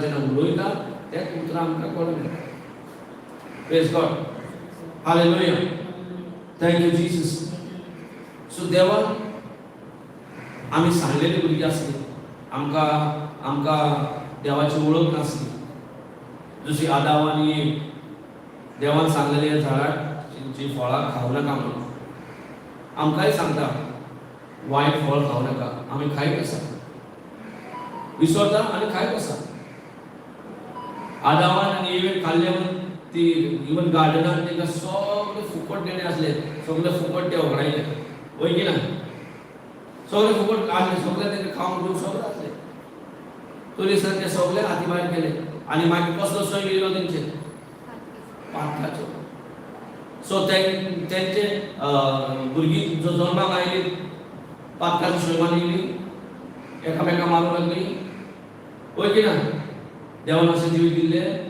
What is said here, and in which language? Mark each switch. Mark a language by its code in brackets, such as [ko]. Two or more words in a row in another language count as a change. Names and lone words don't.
[kok] जेन्ना उलयता तेच उतरां आमकां कळून येता [en] Praise God hallelujah thank you Jesus [kok] सो देवान आमी सांगलेली भुरगीं आसली आमकां देवाची वळख नासली जशी आदावानी देवान सांगलेली झाडाची फळां खावं नाका म्हणून आमकांय सांगता वायट फळ खावं नाका आमी खायत आसा विसरता आनी खायत आसा आदावान आनी इवन खाल्ले म्हणून ती इवन गार्डनान तेका सगळे फुकट देणे आसले सगळे फुकट ते वगडायले वय की ना सगळे फुकट काढले, सगळे त्यांनी खाऊन घेऊन सगळं घातले. तुरीसारखे सगळे हाती बाहेर केले आणि मागीर कसलो सोय गेलो त्यांचे पाटकाचो. सो त्यांचे भुरगीं जो जन्माक आयली पाटकाची सोय मारली, एकामेका मारूंक लागली. होय की ना? देवान अशें जीव दिल्ले.